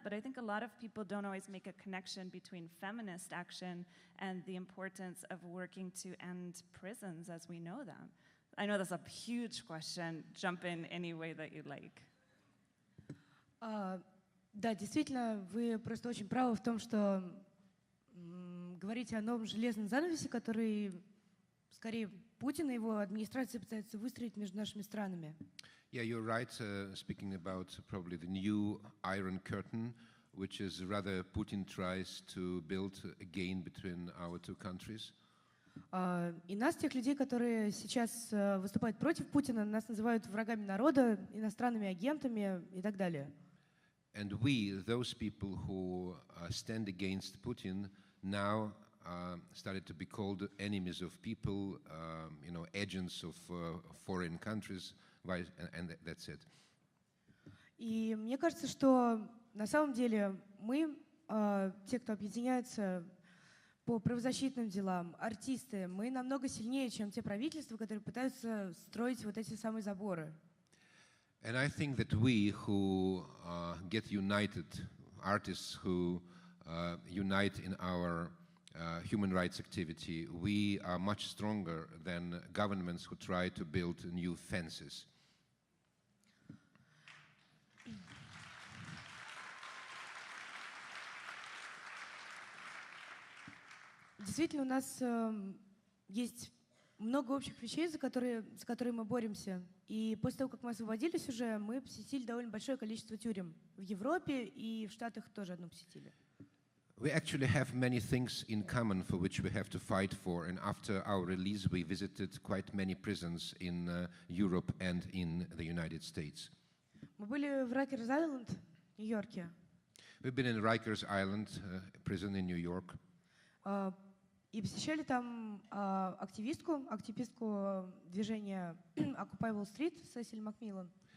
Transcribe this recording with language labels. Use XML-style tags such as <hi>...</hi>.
<en>But I think a lot of people don't always make a connection between feminist action and the importance of working to end prisons as we know them. I know that's a huge question. Jump in any way that you like.</en> <ru>Да, действительно, вы просто очень правы в том, что говорите о новом железном занавесе, который скорее Путин и его администрация пытаются выстроить между нашими странами.</ru> <en>Yeah, you're right, speaking about probably the new Iron Curtain, which is rather Putin tries to build again between our two countries.</en> <ru>И нас, тех людей, которые сейчас выступают против Путина, нас называют врагами народа, иностранными агентами и так далее.</ru> <en>And we, those people who stand against Putin, now started to be called enemies of people, agents of foreign countries, and that's it.</en> <ru>И мне кажется, что на самом деле мы, те, кто объединяются по правозащитным делам, артисты, мы намного сильнее, чем те правительства, которые пытаются строить вот эти самые заборы.</ru> <en>And I think that we who get united, artists who unite in our human rights activity, we are much stronger than governments who try to build new fences.</en> <ru>Действительно, у нас есть много общих вещей, за которые мы боремся. И после того, как мы освободились уже, мы посетили довольно большое количество тюрем. В Европе и в Штатах тоже одну посетили.</ru> <en>We actually have many things in common for which we have to fight for, and after our release we visited quite many prisons in Europe and in the United States.</en> <ru>Мы были в Райкерс-Айленд, Нью-Йорке.</ru> <en>We've been in Rikers Island prison in New York.</en> <ru>И посещали там активистку движения Occupy Wall Street, Сесиль Макмиллан.</ru>